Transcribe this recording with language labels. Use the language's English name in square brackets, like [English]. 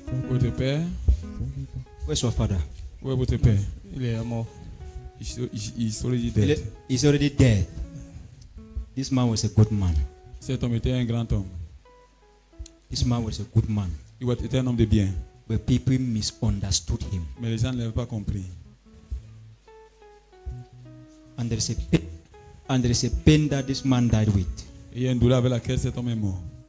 [French] Votre père, [English] Where's your father? [French] où est votre père? Il est mort. [English] He's already dead. He's already dead. This man was a good man. [French] Cet homme était un grand homme. [English] This man was a good man. [French] Il était un homme de bien. [English] But people misunderstood him. [French] Mais les gens ne l'avaient pas compris. [English] And there is a pain that this man died with. [French] Et il y a une douleur avec laquelle cet homme est mort.